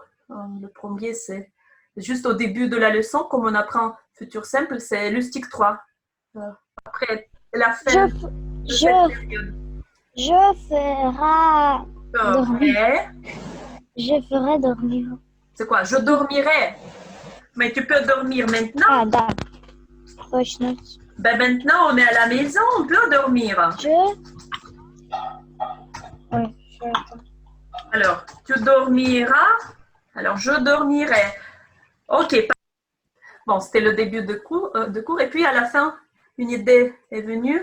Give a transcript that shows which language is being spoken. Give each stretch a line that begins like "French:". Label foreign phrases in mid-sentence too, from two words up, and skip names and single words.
French: Le premier, c'est juste au début de la leçon, comme on apprend futur simple, c'est Lustig 3. Après la fin de cette période. Je ferai Dormir. Je ferai dormir. C'est quoi? Je dormirai. Mais tu peux dormir maintenant.
Russian: Ah, да. Точно.
French: Ben maintenant, on est à la maison, on peut dormir. Oui, Alors, tu dormiras. Alors, je dormirai. Ok. Bon, c'était le début de cours. Et puis, à la fin, une idée est venue.